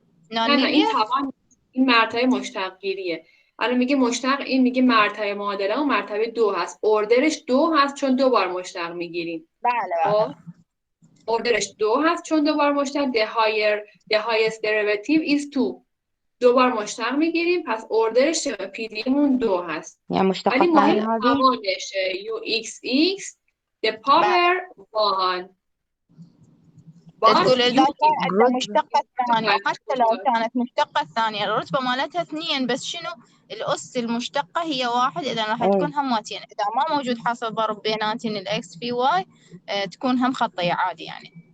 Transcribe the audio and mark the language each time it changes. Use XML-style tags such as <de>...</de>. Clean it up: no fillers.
<fa>نه این طبعا این مرتبه مشتق گیریه. الان میگه مشتق این میگه مرتبه معادله و مرتبه 2 هست. اوردرش 2 هست چون 2 بار مشتق میگیریم. بله. اوردرش 2 هست چون 2 بار مشتق</fa> <en>the highest derivative is 2.</en> <fa>2 بار مشتق میگیریم پس اوردرش PDE مون 2 هست.</fa> <ar>يعني مشتقة ثانية هذه؟</ar> <fa>توانش</fa> <en>uxx the power 1.</en> <ar>تقول إذا كانت مشتقة الثانية حتى لو كانت مشتقة الثانية الرتبة مالتها 2 بس شنو الأس المشتقة هي 1 إذا راح تكون هماتين إذا ما موجود حاصل ضرب بيناتين الإكس في واي تكون هم خطية عادي يعني.</ar>